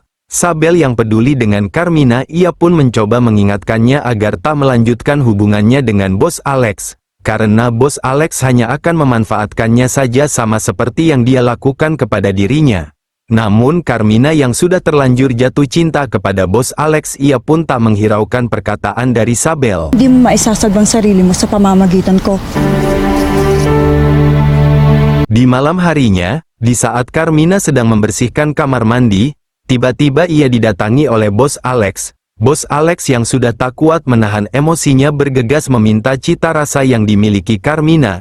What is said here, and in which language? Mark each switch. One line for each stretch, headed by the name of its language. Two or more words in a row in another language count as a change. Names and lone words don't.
Indonesian: Sabel yang peduli dengan Carmina, ia pun mencoba mengingatkannya agar tak melanjutkan hubungannya dengan Bos Alex, karena Bos Alex hanya akan memanfaatkannya saja sama seperti yang dia lakukan kepada dirinya. Namun Carmina yang sudah terlanjur jatuh cinta kepada Bos Alex, ia pun tak menghiraukan perkataan dari Sabel.
Filipino: Di mo maisasagwang sarili mo sa pamamagitan ko.
Indonesian: Di malam harinya, di saat Carmina sedang membersihkan kamar mandi, tiba-tiba ia didatangi oleh Bos Alex. Bos Alex yang sudah tak kuat menahan emosinya bergegas meminta cita rasa yang dimiliki Carmina.